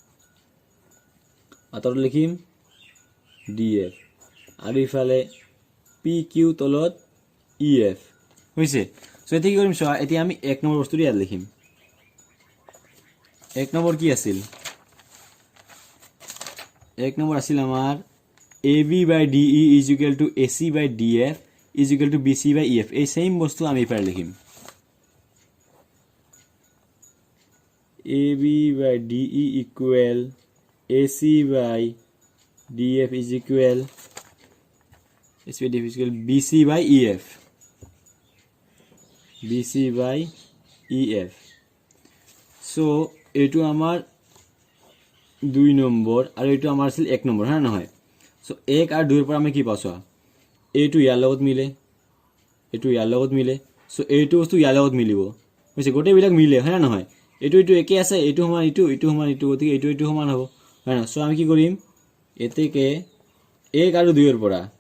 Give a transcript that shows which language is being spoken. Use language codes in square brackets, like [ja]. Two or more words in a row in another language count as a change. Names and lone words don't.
[as] আতর লিখিম DF আর ইফালে PQ তলত EF হৈছে সো এতি কি কৰিম সো এতি আমি এক নম্বৰ বস্তুটো ইয়াত লিখিম এক নম্বৰ কি আছিল এক নম্বৰ আছিল আমাৰ [en] AB by DE is equal to AC by DF is equal to BC by EF [as] এই সেম বস্তু আমি এফালে লিখিম [en] AB by DE equal AC by DF is equal BC by EF so [as] এটো আমার 2 নম্বৰ আৰু এটো আমাৰ আছিল 1 নম্বৰ হা নহয় সো 1 আৰু 2 ৰ পৰা আমি কি পাছো এটো ইয়াৰ লগত মিলে এটো ইয়াৰ লগত মিলে সো এটো বস্তু ইয়াৰ লগত মিলিব হৈছে গোটে বিলাক মিলে হয় না নহয় এটো একে আছে এটো সমান এটো সমান এটো গতিকে এটো সমান হ'ব হয় না সো আমি কি কৰিম এতেকে 1 আৰু 2 ৰ পৰা